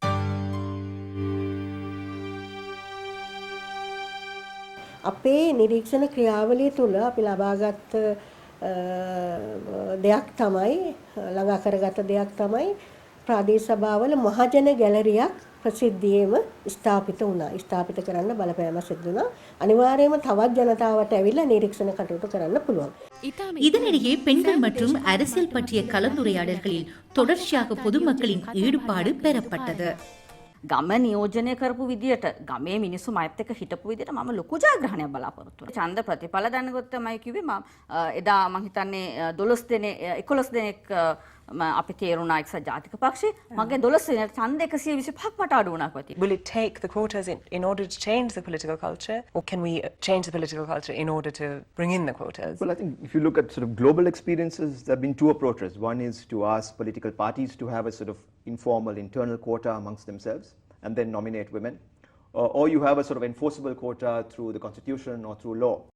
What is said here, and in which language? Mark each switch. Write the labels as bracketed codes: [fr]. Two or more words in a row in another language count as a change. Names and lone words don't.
[si] අපේ නිරීක්ෂණ ක්‍රියාවලිය තුළ අපි ලබාගත් දෙයක් තමයි ළඟා කරගත දෙයක් තමයි ප්‍රාදේශ සභාවල මහජන ගැලරියක් ප්‍රසිද්ධියේම ස්ථාපිත වුණා. ස්ථාපිත කරන්න බලපෑම සිදු වුණා. අනිවාර්යයෙන්ම තවත් ජනතාවට ඇවිල්ලා නිරීක්ෂණ කටයුතු කරන්න පුළුවන්. [ta] இதனிடையே பெண்கள் மற்றும் அரசியல் பற்றிய கலந்துரையாடல்களில் தொடர்ச்சியாக பொதுமக்களின் ஈடுபாடு பெறப்பட்டது. [si] ගම නියෝජනය කරපු විදියට ගමේ මිනිස්සු මයත් එක්ක හිටපු විදියට මම ලොකු ජයග්‍රහණයක් බලාපොරොත්තු වෙනවා. ඡන්ද ප්‍රතිඵල දැනගොත් තමයි කිව්වේ මම එදා මම හිතන්නේ 11 දෙනෙක් අපි තේරුණා එක්සත් ජාතික පක්ෂේ මගේ 12 දෙනෙක් ඡන්ද 125ක් මට අඩු වුණා කොටි. [en] Will it take the quotas in order to change the political culture, or can we change the political culture in order to bring in the quotas? Well, I think if you look at sort of global experiences, there have been two approaches. One is to ask political parties to have a sort of informal internal quota amongst themselves and then nominate women, or you have a sort of enforceable quota through the constitution or through law.